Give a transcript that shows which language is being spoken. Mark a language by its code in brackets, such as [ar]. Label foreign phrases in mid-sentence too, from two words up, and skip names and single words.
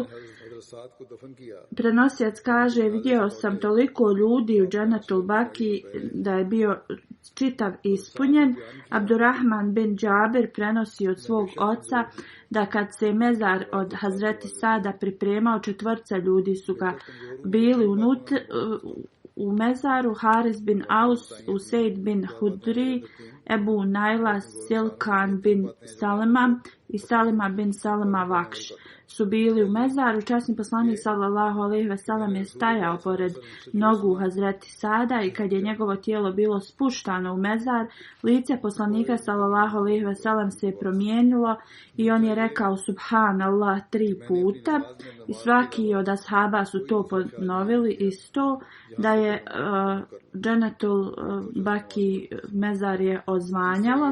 [bs] Prenosilac kaže, vidio sam toliko ljudi u Džennetul Baki da je bio čitav ispunjen. Abdurrahman bin Džabir prenosi od svog oca da kad se mezar od Hazreti Sada pripremao, 4 ljudi su ga bili u mezaru: Haris bin Aus, Useid bin Hudri, Ebu Najla, Silkan bin Salima i Salima bin Salima Vakš su bili u mezaru. Časni poslanik [ar] صلى الله عليه وسلم [bs] je stajao pored nogu Hazreti Sada i kad je njegovo tijelo bilo spuštano u mezar, lice poslanika [ar] صلى الله عليه وسلم [bs] se je promijenilo i on je rekao Subhanallah 3 puta i svaki od ashaba su to ponovili isto, da je Džennetul Baki mezar je odzvanjalo.